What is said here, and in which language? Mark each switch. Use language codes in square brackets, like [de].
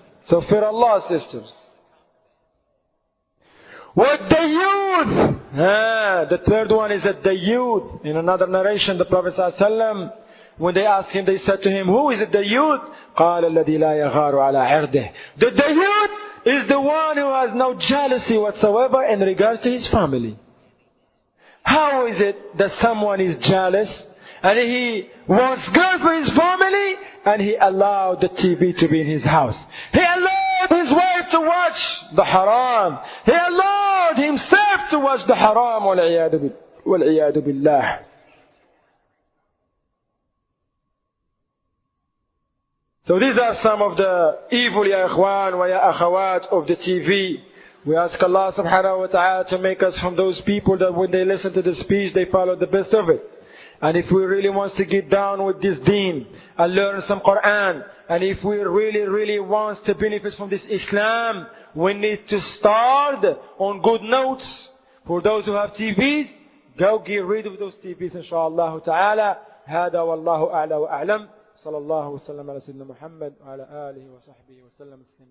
[en] So fear Allah, sisters. What the youth? The third one is that the youth. In another narration, the Prophet ﷺ, when they asked him, they said to him, who is it, the youth? [ar] قال الذي لا يغار على عرضه. [en] The youth is the one who has no jealousy whatsoever in regards to his family. How is it that someone is jealous and he wants good for his family and he allowed the TV to be in his house? He allowed his wife to watch the haram. He allowed himself to watch the haram. [ar] وَالْعِيَادُ بِاللَّهِ. [en] So these are some of the evil, ya ikhwan wa ya akhawat, of the TV. We ask Allah subhanahu wa ta'ala to make us from those people that when they listen to the speech, they follow the best of it. And if we really want to get down with this deen and learn some Quran, and if we really want to benefit from this Islam, we need to start on good notes. For those who have TVs, go get rid of those TVs, inshaAllah ta'ala. [ar] هذا والله أعلى وأعلم. صلى الله وسلم على سيدنا محمد وعلى آله وصحبه وسلم.